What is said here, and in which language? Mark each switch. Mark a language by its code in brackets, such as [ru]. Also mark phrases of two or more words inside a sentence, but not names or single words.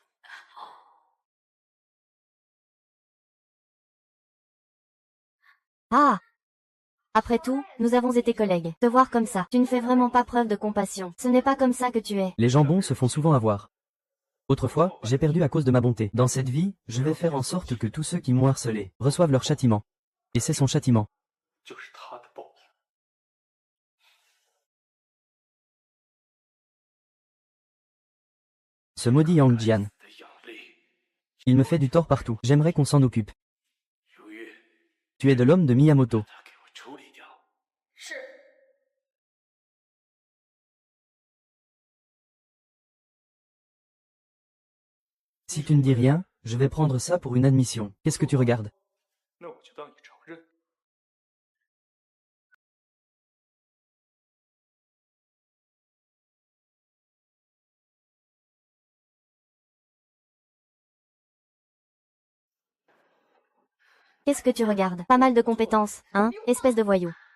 [fr] Ah! Après tout, nous avons été collègues. Te voir comme ça, tu ne fais vraiment pas preuve de compassion. Ce n'est pas comme ça que tu es. Les jambons se font souvent avoir. Autrefois, j'ai perdu à cause de ma bonté. Dans cette vie, je vais faire en sorte que tous ceux qui m'ont harcelé reçoivent leur châtiment. Et c'est son châtiment. [zh] 就是他的报应。 [fr] Ce maudit Yang Jian. [zh] 的养力， [fr] Il me fait du tort partout. J'aimerais qu'on s'en occupe. [zh] 如玉， [fr] Tu es de l'homme de Miyamoto. [zh] 他给我处理掉。是。 [fr] Si tu ne dis rien, je vais prendre ça pour une admission. Qu'est-ce que tu regardes? [zh] 那我就当你承认。 [fr] Qu'est-ce que tu regardes? Pas mal de compétences, hein, espèce de voyou.